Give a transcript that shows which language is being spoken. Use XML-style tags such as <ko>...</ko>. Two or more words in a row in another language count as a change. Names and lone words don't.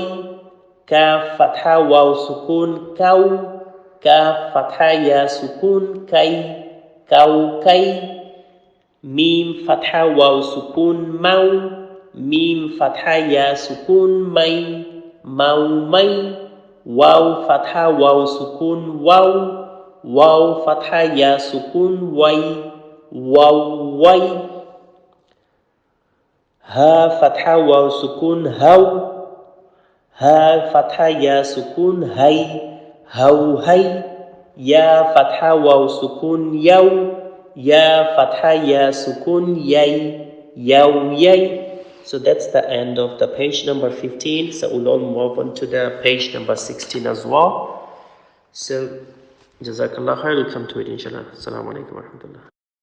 <ar>كاف فتحة واو سكون كو، كاف فتحة ياء سكون كي، كو كي. ميم فتحة واو سكون مو، ميم فتحة ياء سكون مي، مو مي. واو فتحة واو سكون وو، واو فتحة ياء سكون وي، وو وي. هاء فتحة واو سكون هو، هاء فتحة ياء سكون هي، هو هي. ياء فتحة واو سكون يو, ياء فتحة ياء سكون يي، يو يي.</ar> <en>So that's the end of the page number 15. So we'll move on to the page number 16 as well. So</en> <ar>جزاك الله خير,</ar> <en>we'll come to it inshallah.</en> <ar>السلام عليكم ورحمة الله.</ar>